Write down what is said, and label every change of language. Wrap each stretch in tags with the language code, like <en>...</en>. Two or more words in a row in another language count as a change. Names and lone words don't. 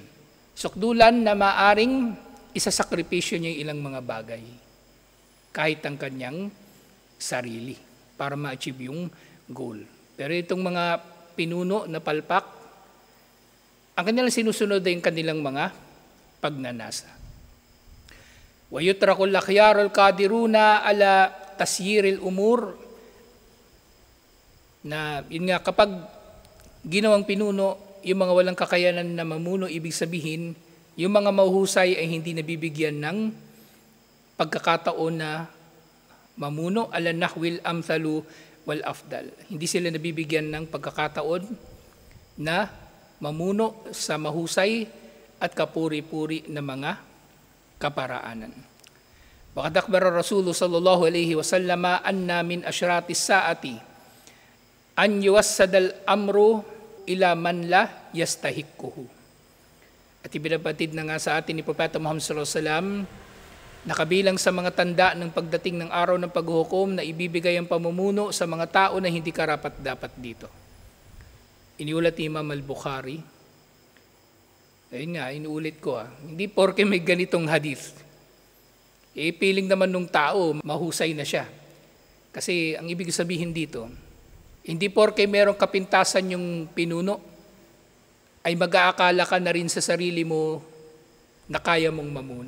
<tl>Sukdulan na maaring isasakripisyo niya yung ilang mga bagay, kahit ang kanyang sarili, para ma-achieve yung goal. Pero itong mga pinuno na palpak, ang kanilang sinusunod ay yung kanilang mga pagnanasa.</tl> <ar>وَيُتْرَكُ الْأَخْيَارُ الْقَادِرُونَ عَلَى تَسْيِيرِ الْأُمُورِ,</ar> <tl>na yun nga, kapag ginawang pinuno, yung mga walang kakayanan na mamuno, ibig sabihin, yung mga mahuhusay ay hindi nabibigyan ng pagkakataon na mamuno,</tl> <ar>على النحو الأمثل والأفضل.</ar> <tl>Hindi sila nabibigyan ng pagkakataon na mamuno sa mahusay at kapuri-puri na mga kaparaanan.</tl> <ar>وقد أخبر رسول صلى الله عليه وسلم أن من أشراط الساعة أن يوسد الأمر إلى من لا يستحقه.</ar> <tl>At ibinabatid na nga sa atin ni Propeta Muhammad</tl> <ar>صلى الله عليه وسلم</ar> <tl>na kabilang sa mga tanda ng pagdating ng araw ng paghuhukom na ibibigay ang pamumuno sa mga tao na hindi karapat-dapat dito. Iniulat ni Imam al-Bukhari. Ayun nga, inuulit ko hindi porke may ganitong hadith. Piling naman nung tao, mahusay na siya. Kasi ang ibig sabihin dito, hindi porke merong kapintasan yung pinuno, ay mag-aakala ka na rin sa sarili mo na kaya mong mamuno.</tl>